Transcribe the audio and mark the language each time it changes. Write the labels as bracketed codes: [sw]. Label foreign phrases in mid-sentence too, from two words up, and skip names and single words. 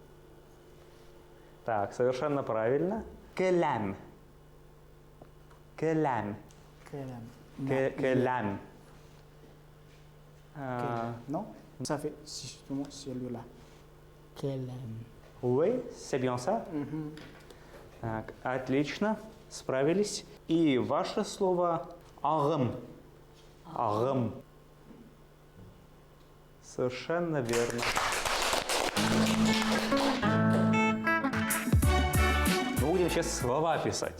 [ru] Так, совершенно правильно. Келам. Келам. Келам. [fr] Non, ça fait justement celui-là. Oui, c'est bien ça. [ru] Так, отлично, справились. И ваше слово агым. Агым. Совершенно верно. Мы будем сейчас слова писать.